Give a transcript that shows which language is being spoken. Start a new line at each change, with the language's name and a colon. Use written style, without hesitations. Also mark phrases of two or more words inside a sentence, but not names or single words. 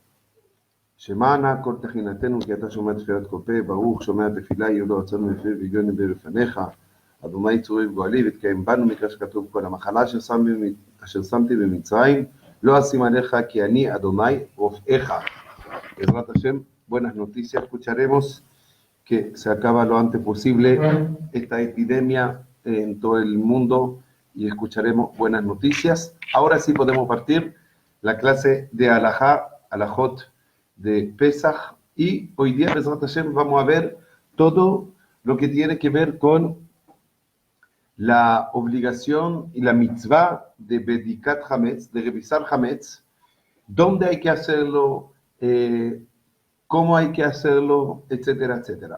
Hebrew: שמע נא כל תחינתנו, כי אתה שומע תפילת כל פה, ברוך שומע תפילה, יהיו לו רצון מפיו והגיון בפניך. אדוני צורי וגואלי, ותקיים בנו מקרא שכתוב כל המחלה אשר שמתי במצרים, לא אשים עליך, כי אני אדוני רופאך. בעזרת השם,
Spanish: buenas noticias, escucharemos que se acaba lo antes posible esta epidemia en todo el mundo y escucharemos buenas noticias. Ahora sí podemos partir la clase de Alajot de Pesach, y hoy día,
Hebrew: בעזרת השם,
Spanish: vamos a ver todo lo que tiene que ver con la obligación y la mitzvah de
Hebrew: בדיקת חמץ,
Spanish: de revisar Hametz, dónde hay que hacerlo, cómo hay que hacerlo, etcétera, etcétera.